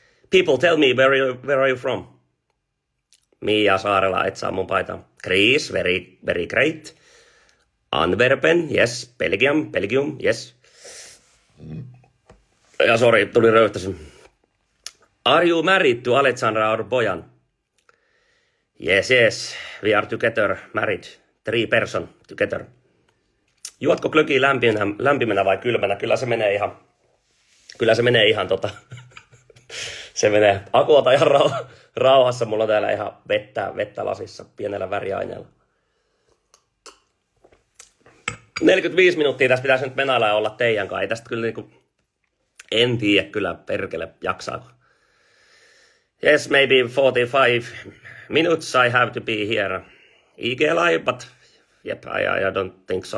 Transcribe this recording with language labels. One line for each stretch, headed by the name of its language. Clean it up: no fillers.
English: People tell me where are you from?
Finnish: Mia Saarela, et saa mun paitaa.
English: Chris, very great. Antwerpen, yes. Belgium, yes.
Finnish: Ja sorry, tuli röyhtäsy.
English: Are you married to Alexandra or Bojan? Yes. We are together, married. 3 person together.
Finnish: Juotko glögiä lämpimänä vai kylmänä? Kyllä se menee ihan se menee akuota ihan rauhassa. Mulla on täällä ihan vettä lasissa pienellä väriaineella. 45 minuuttia tässä pitäisi nyt menailla ja olla teidän kanssa. Ei tästä kyllä niinku, en tiedä kyllä perkele jaksaako.
English: Yes, maybe 45 minutes I have to be here. IG live, but yep, I don't think so.